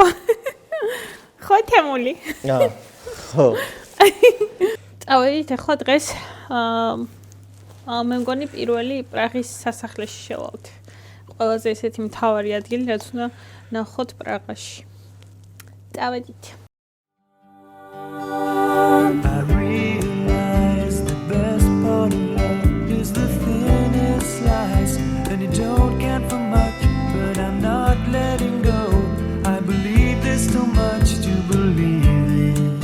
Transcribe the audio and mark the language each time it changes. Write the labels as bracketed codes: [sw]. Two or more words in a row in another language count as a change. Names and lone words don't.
[ka] ხო თემული. ხო. წავედით ახლა დღეს მე მგონი პირველი პრაღის სასახლეში შევალთ. ყველაზე ესეთი მთავარი ადგილი რაც უნდა ნახოთ პრაღაში. წავედით. [en] Don't count for much, but I'm not letting go. I believe there's too much to believe in.